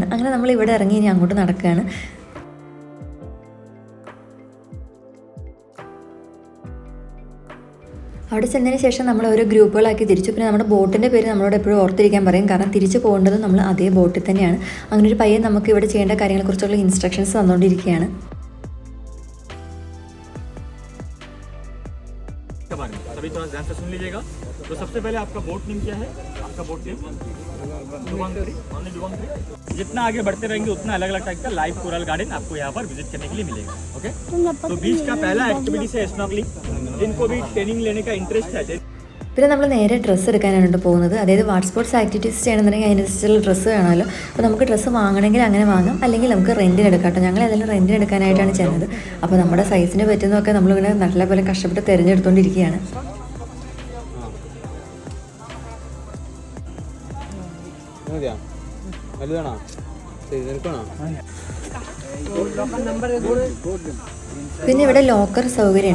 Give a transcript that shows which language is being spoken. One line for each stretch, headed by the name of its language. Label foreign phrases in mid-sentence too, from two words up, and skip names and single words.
Malayalam: അങ്ങനെ നമ്മൾ ഇവിടെ ഇറങ്ങി ഇനി അങ്ങോട്ട് നടക്കുകയാണ്. അവിടെ ചെന്നതിന് ശേഷം നമ്മൾ ഓരോ ഗ്രൂപ്പുകളാക്കി തിരിച്ചു. പിന്നെ നമ്മുടെ ബോട്ടിൻ്റെ പേര് നമ്മളോട് എപ്പോഴും ഓർത്തിരിക്കാൻ പറയും. കാരണം തിരിച്ചു പോകേണ്ടത് നമ്മൾ അതേ ബോട്ടിൽ തന്നെയാണ്. അങ്ങനെ ഒരു പയ്യൻ നമുക്ക് ഇവിടെ ചെയ്യേണ്ട കാര്യങ്ങളെക്കുറിച്ചുള്ള ഇൻസ്ട്രക്ഷൻസ് തന്നുകൊണ്ടിരിക്കുകയാണ്.
Hindi: सभी थोड़ा ध्यान से सुन लीजिएगा। तो सबसे पहले आपका
English: boat name
Hindi: क्या है? आपका
English: boat name
Hindi: डुबंग। जितना आगे बढ़ते रहेंगे उतना अलग अलग टाइप का
English: live coral garden
Hindi: आपको यहाँ पर विजिट करने के लिए मिलेगा। ओके, तो बीच का पहला एक्टिविटी है स्नॉर्कलिंग। जिनको भी ट्रेनिंग लेने का इंटरेस्ट है
Malayalam: പിന്നെ നമ്മൾ നേരെ ഡ്രസ്സ് എടുക്കാനാണ് പോകുന്നത്. അതായത്
English: water sports activities
Malayalam: ചെയ്യണമെന്നുണ്ടെങ്കിൽ അതിനനുസരിച്ചുള്ള ഡ്രസ്സ് വേണമല്ലോ. അപ്പോൾ നമുക്ക് ഡ്രസ്സ് വാങ്ങണമെങ്കിൽ അങ്ങനെ വാങ്ങാം, അല്ലെങ്കിൽ നമുക്ക് റെൻറ്റിന് എടുക്കാം കേട്ടോ. ഞങ്ങൾ ഏതായാലും റെൻറ്റിന് എടുക്കാനായിട്ടാണ് ചെയ്യുന്നത്. അപ്പോൾ നമ്മുടെ സൈസിന് പറ്റുന്നതൊക്കെ നമ്മളിങ്ങനെ നല്ലപോലെ കഷ്ടപ്പെട്ട് തിരഞ്ഞെടുത്തുകൊണ്ടിരിക്കുകയാണ്. പിന്നെ ഇവിടെ ലോക്കർ സൗകര്യമുണ്ട്.